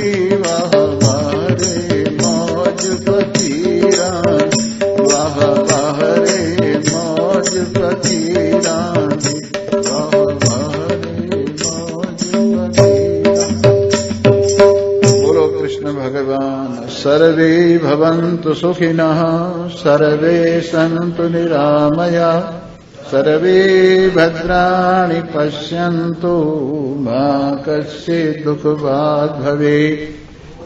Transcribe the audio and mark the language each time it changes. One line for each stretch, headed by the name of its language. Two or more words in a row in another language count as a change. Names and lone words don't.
Punjabi: ਵਾਹ ਵਾਹ ਰੇ ਮੌਜ ਫ਼ਕੀਰਾ, ਵਾਹ ਵਾਹ ਰੇ ਮੌਜ ਫ਼ਕੀਰਾ ਦੀ, ਵਾਹ ਵਾਹ ਰੇ ਮੌਜ ਫ਼ਕੀਰਾ।
Hindi: बोलो कृष्ण भगवान।
Sanskrit: सर्वे भवन्तु सुखिनः, सर्वे सन्तु निरामया, सर्वे भद्राणि पश्यन्तु मा कश्चित् दुःखभाग् भवेत्।